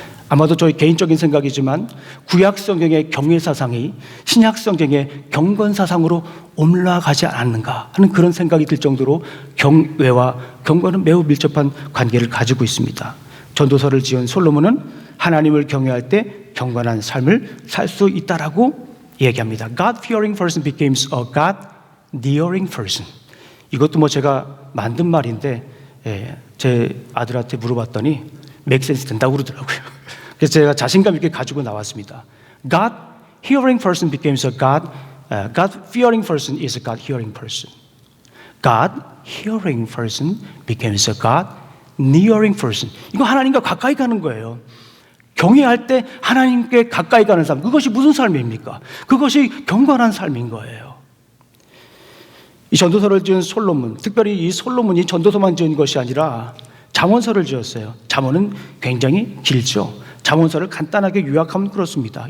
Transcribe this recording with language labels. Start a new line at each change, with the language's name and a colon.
Korean: 아마도 저희 개인적인 생각이지만 구약 성경의 경외 사상이 신약 성경의 경건 사상으로 올라가지 않았는가 하는 그런 생각이 들 정도로 경외와 경건은 매우 밀접한 관계를 가지고 있습니다. 전도서를 지은 솔로몬은 하나님을 경외할 때 경건한 삶을 살 수 있다라고 얘기합니다.
English: God-fearing person becomes a God-nearing person.
Korean: 이것도 뭐 제가 만든 말인데 제 아들한테 물어봤더니
English: make sense
Korean: 된다고 그러더라고요. 그래서 제가 자신감 있게 가지고 나왔습니다.
English: God-hearing person becomes a God-fearing person is a God-hearing person. God-hearing person becomes a God-nearing person.
Korean: 이거 하나님과 가까이 가는 거예요. 경외할 때 하나님께 가까이 가는 삶, 그것이 무슨 삶입니까? 그것이 경건한 삶인 거예요. 이 전도서를 지은 솔로몬, 특별히 이 솔로몬이 전도서만 지은 것이 아니라 잠언서를 지었어요. 잠언은 굉장히 길죠. 잠언서를 간단하게 요약하면 그렇습니다.